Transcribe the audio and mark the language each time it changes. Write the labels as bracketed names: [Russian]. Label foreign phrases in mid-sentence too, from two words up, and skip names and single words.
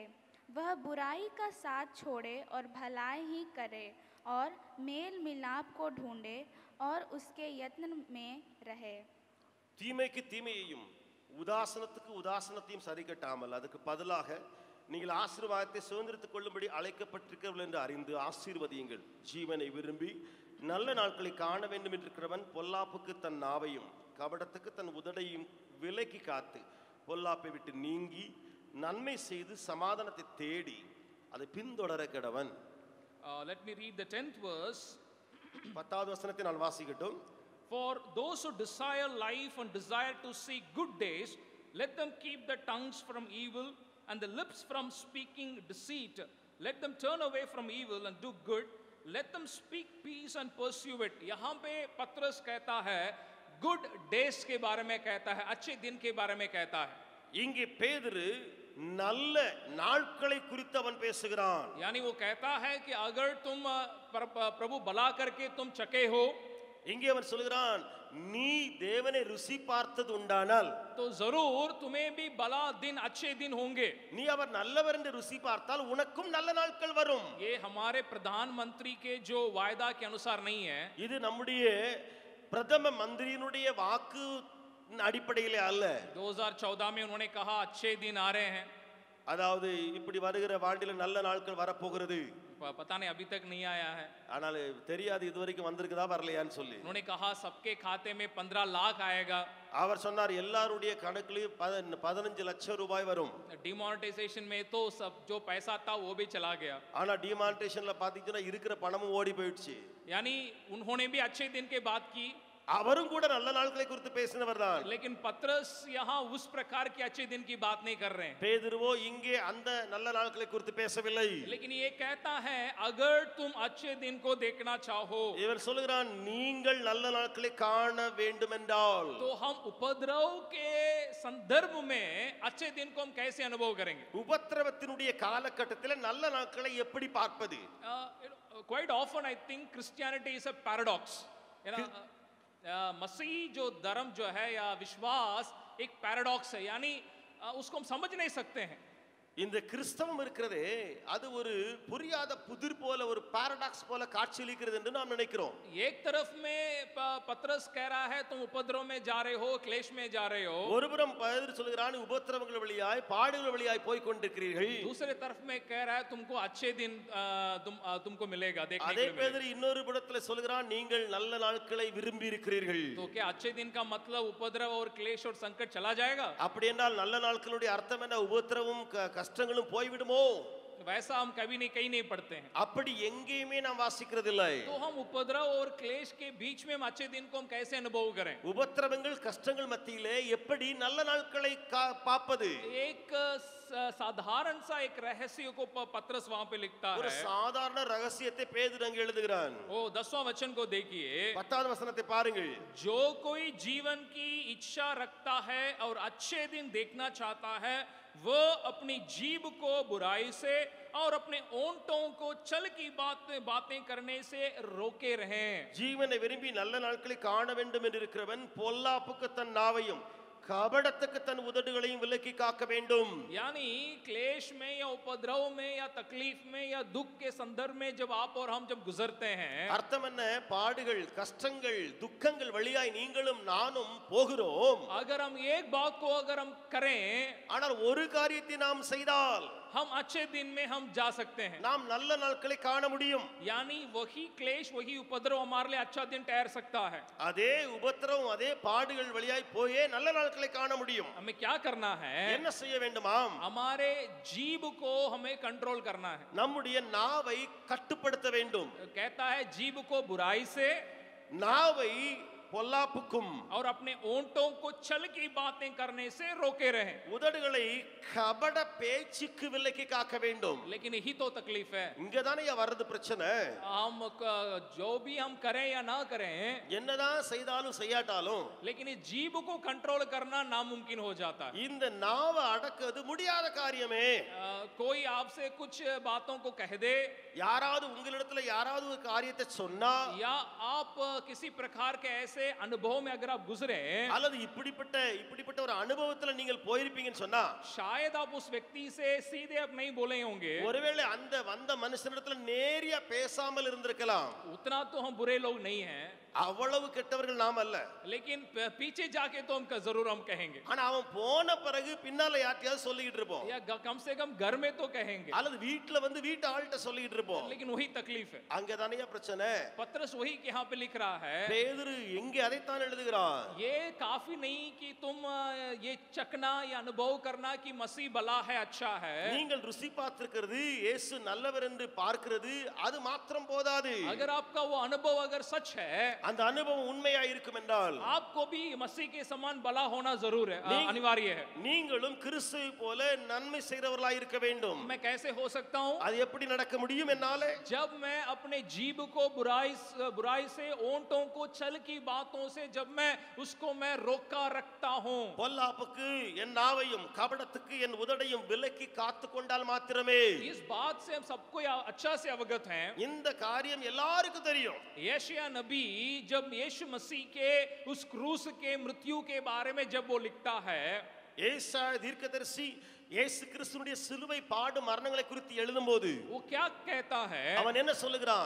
[Hindi] वह बुराई का साथ छोड़े और भलाई ही करे, और मेल मिलाप को ढूंढे और उसके यत्न में रहे. [Tamil] தீமைக்கு தீமையையும் உதாசனத்துக்கு உதாசனத்தையும் சரி கட்டாமல் அதுக்கு பதிலாக நீங்கள் ஆசீர்வாதத்தை சுதந்திரத்துக் கொள்ளும்படி அழைக்கப்பட்டிருக்கிறவர்கள் என்று அறிந்து ஆசீர்வதியுங்கள். ஜீவனை விரும்பி நல்ல நாட்களை காண வேண்டும் என்றிருக்கிறவன் பொல்லாப்புக்கு தன் நாவையும் கபடத்துக்கு தன் உதடையும் விலக்கி காத்து பொல்லாப்பை விட்டு நீங்கி நன்மை செய்து சமாதானத்தை தேடி அதை பின்தொடர கடவன். [English] Let me read the 10th verse. [Tamil] 10வது வசனத்தை நான் வாசிக்கட்டும். [English] For those who desire life and desire to see good days, let them keep their tongues from evil and the lips from speaking deceit. Let them turn away from evil and do good. Let them speak peace and pursue it. [Hindi] यहाँ पे पत्रस कहता है [English] good days [Hindi] के बारे में कहता है, अच्छे दिन के बारे में कहता है. [Tamil] இங்கே பேதுரு நல்ல நாட்களை குறித்து அவன் பேசுகிறான். [Hindi] यानी वो कहता है कि अगर तुम प्रभु भला करके तुम चके हो, [Tamil] இங்கே அவன் சொல்கிறான், நீ தேவனை ருசி பார்த்தது உண்டானால் [Hindi] तो जरूर तुम्हें भी भला दिन अच्छे दिन होंगे. [Tamil] நீ அவர் நல்லவர் என்று ருசி பார்த்தால் உனக்கும் நல்ல நாட்கள் வரும். [Hindi] ये हमारे प्रधानमंत्री के जो वायदा के अनुसार नहीं है, [Tamil] இது நம்முடைய பிரதம மந்திரியினுடைய வாக்கு அடிப்படையிலே அல்ல. [Hindi] 2014 में उन्होंने कहा अच्छे दिन आ रहे हैं. [Tamil] அதாவது இப்படி வருகிற ஆண்டில நல்ல நாட்கள் வரப்போகிறது. [Hindi] पता नहीं अभी तक नहीं आया है. [Tamil] ஆனால் தெரியாது இதுவரைக்கும் வந்திருக்குதா வரலையான்னு சொல்லி. [Hindi] उन्होंने कहा सबके खाते में 15 लाख आएगा. [Tamil] அவர் சொன்னார் எல்லாருடைய கணக்குலயும் 15 லட்சம் ரூபாய் வரும். [Hindi] डिमोनेटाइजेशन में तो सब जो पैसा था वो भी चला गया. [Tamil] ஆனா டிமானிட்டேஷன்ல பாத்தீங்கன்னா இருக்கிற பணமும் ஓடி போயிடுச்சு. [Hindi] यानी उन्होंने भी अच्छे दिन के बात की, [Tamil] அவரும் கூட நல்ல நாட்களை குறித்து பேசினவர் தான். [Hindi] लेकिन पत्रस यहाँ उस प्रकार के अच्छे दिन की बात नहीं कर रहे हैं. [Tamil] பேதுருவோ இங்கே அந்த நல்ல நாட்களை குறித்து பேசவில்லை. [Hindi] लेकिन ये कहता है अगर तुम अच्छे दिन को देखना चाहो, [Tamil] இவர் சொல்கிறான் நீங்கள் நல்ல நாட்களை காண வேண்டும் என்றால் [Hindi] तो हम उपद्रव के संदर्भ में अच्छे दिन को हम कैसे अनुभव करेंगे. [Tamil] உபத்திரவத்தினுடைய காலகட்டத்தில் நல்ல நாட்களை எப்படி பார்ப்பது? [English] Quite often I think Christianity is a paradox. [Hindi] मसीह जो धर्म जो है या विश्वास एक पैराडॉक्स है, यानी उसको हम समझ नहीं सकते हैं. [Tamil] இந்த கிறிஸ்தவம் இருக்கிறதே அது ஒரு புரியாத புதிர் போல ஒரு பாரடாக்ஸ் போல காட்சியளிக்கிறது என்று நாம் நினைக்கிறோம். [Hindi] एक तरफ में पत्रस कह रहा है तुम उपद्रव में जा रहे हो, क्लेश में जा रहे हो. [Tamil] ஒருபுறம் பேதுரு சொல்கிறான் உபத்திரவங்கள் வழியாய் பாடுகள் வழியாய் போய் கொண்டிருக்கிறீர்கள். [Hindi] दूसरे तरफ में कह रहा है तुमको अच्छे दिन तुमको मिलेगा देखने [Tamil] அதே [Hindi] के लिए. [Tamil] பேதுரு இன்னொரு புறத்தில் சொல்கிறான் நீங்கள் நல்ல நாட்களை விரும்பி இருக்கிறீர்கள். [Hindi] तो क्या अच्छे दिन का मतलब उपद्रव और क्लेश और संकट चला जाएगा? [Tamil] அப்படி என்றால் நல்ல நாட்களுடைய அர்த்தம் என்ன? உபத்திரவும் கஷ்டங்களும் போய்விடுமோ? [Hindi] वैसा हम कभी नहीं कहीं नहीं पढ़ते हैं. [Tamil] அப்படி எங்கேயுமே நாம் வாசிக்கிறதில்லை. [Hindi] तो हम उपद्रव और क्लेश के बीच में हम अच्छे दिन को हम कैसे अनुभव करें? [Tamil] உபத்திரவங்கள் கஷ்டங்கள் மத்தியிலே எப்படி நல்ல நாட்களை பார்ப்பது? [Hindi] एक साधारण सा एक रहस्य को पत्रस वहां पे लिखता [Tamil] ஒரு [Hindi] है. [Tamil] சாதாரண ரகசியத்தை பேதுரு அங்கே எழுதுகிறான். [Hindi] ओ 10वां वचन को देखिए. [Tamil] 10வது வசனத்தை பாருங்கள். [Hindi] जो कोई जीवन की इच्छा रखता है और अच्छे दिन देखना चाहता है, वो अपनी जीभ को बुराई से और अपने ओंठों को छल की बातें करने से रोके रहें. [Tamil] ஜீவனை விரும்பி நல்ல நாட்களை காண வேண்டும் என்று இருக்கிறவன் பொல்லாப்புக்கு தன் நாவையும் கபடத்துக்கு தன் உதடுகளையும் விலக்கி காக்க வேண்டும். [Hindi] यानी क्लेश में या उपद्रव में या तकलीफ में या दुख के संदर्भ में जब आप और हम जब गुजरते हैं, [Tamil] அர்த்தம் என்ன? பாடுகள், கஷ்டங்கள், துக்கங்கள் வழியாய் நீங்களும் நானும் போகிறோம். [Hindi] अगर हम एक बात को अगर हम करें, [Tamil] ஆனால் ஒரு காரியத்தை நாம் செய்தால் [Hindi] हम अच्छे दिन में हम जा सकते हैं, [Tamil] நாம் நல்ல நாட்களை காண முடியும். [Hindi] यानी वही क्लेश वही उपद्रव हमारे लिए अच्छा दिन ठहर सकता है. [Tamil] அதே உபத்திரவம் அதே பாடுகள் வழியாய் போயே நல்ல நாட்களை காண முடியும். [Hindi] हमें क्या करना है? [Tamil] என்ன செய்ய வேண்டுமாம்? [Hindi] हमारे जीभ को हमें कंट्रोल करना है. [Tamil] நம்முடைய நாவை கட்டுப்படுத்த வேண்டும். [Hindi] कहता है जीभ को बुराई से [Tamil] நாவை பொல்லாப்புக்கும் [Hindi] और अपने ओंठों को छल की बातें करने से रोके रहे. [Tamil] உதடுகளை கபட பேச்சுக்கு விலக்கி காக்க வேண்டும். [Hindi] लेकिन यही तो तकलीफ है. [Tamil] இங்கதானே வர்றது பிரச்சனை. [Hindi] हम जो भी हम करें या ना करें, [Tamil] என்னதான் செய்தாலும் செய்யாட்டாலும் [Hindi] लेकिन इस जीभ को कंट्रोल करना नामुमकिन हो जाता है. [Tamil] இந்த நாவை அடக்குறது முடியாத காரியமே. [Hindi] कोई आपसे कुछ बातों को कह दे, [Tamil] யாராவது உங்களிடத்துல யாராவது ஒரு காரியத்தை சொன்னா, [Hindi] या आप किसी प्रकार के ऐसे अनुभव में अगर आप गुजरे, [Tamil] அல்லது இப்படிப்பட்ட ஒரு அனுபவத்துல நீங்கள் போயிருப்பீங்கன்னு சொன்னா, [Hindi] शायद आप उस व्यक्ति से सीधे आप नहीं बोले होंगे, [Tamil] ஒருவேளை அந்த வந்த மனுஷனிடத்துல நேரியா பேசாமல் இருந்திருக்கலாம். [Hindi] उतना तो हम बुरे लोग नहीं हैं, [Tamil] அவ்வளவு கெட்டவர்கள் நாம் அல்ல. [Hindi] लेकिन पीछे जाके तो हम जरूर हम कहेंगे, [Tamil] ஆனா அவன் போன பிறகு பின்னால யார்ட்டையாவது சொல்லிட்டு இருப்போம், [Hindi] या कम से कम घर में तो कहेंगे, [Tamil] அல்லது வீட்ல வந்து வீட்டு ஆள்கிட்ட சொல்லிட்டு இருப்போம். [Hindi] लेकिन वही तकलीफ है. [Tamil] அங்கதானே பிரச்சனை. [Hindi] पत्रस वही यहाँ पे लिख रहा है, [Tamil] பேதுரு எங்கே அதைத்தான் எழுதுகிறான். [Hindi] ये काफी नहीं कि तुम ये चखना या अनुभव करना कि मसीह भला है, अच्छा है. [Tamil] நீங்கள் ருசி பார்த்திருக்கிறது, இயேசு நல்லவர் என்று பார்க்கிறது, அது மாத்திரம் போதாது. [Hindi] अगर आपका वो अनुभव अगर सच है, [Tamil] அந்த அனுபவம் உண்மையா இருக்கும் என்றால் [Hindi] आपको भी मसीह के समान भला होना जरूर है, अनिवार्य है. [Tamil] நீங்களும் கிறிஸ்துவை போல நன்மை செய்றவர்களாய் இருக்க வேண்டும். [Hindi] मैं कैसे हो सकता हूँ? [Tamil] அது எப்படி நடக்க முடியும் என்னாலே? [Hindi] जब मैं अपने जीभ को बुराई से, ओंठों को छल की बातों से जब मैं उसको मैं रोका रखता हूँ, [Tamil] பொல்லாப்புக்கு என் நாவையும் கபடத்துக்கு என் உதடையும் விலக்கி காத்து கொண்டால் மாத்திரமே. [Hindi] इस बात से हम सबको अच्छा से अवगत हैं. [Tamil] இந்த காரியம் எல்லாருக்கும் தெரியும். [Hindi] यशाया नबी जब यीशु मसीह के उस क्रूस के मृत्यु के बारे में जब वो लिखता है, [Tamil] ஏசாயா தீர்க்கதரிசி இயேசு கிறிஸ்துவினுடைய சிலுவை பாடு மரணங்களை குறித்து எழுதும்போது [Hindi] वो क्या कहता है? [Tamil] அவன் என்ன சொல்லுகிறான்?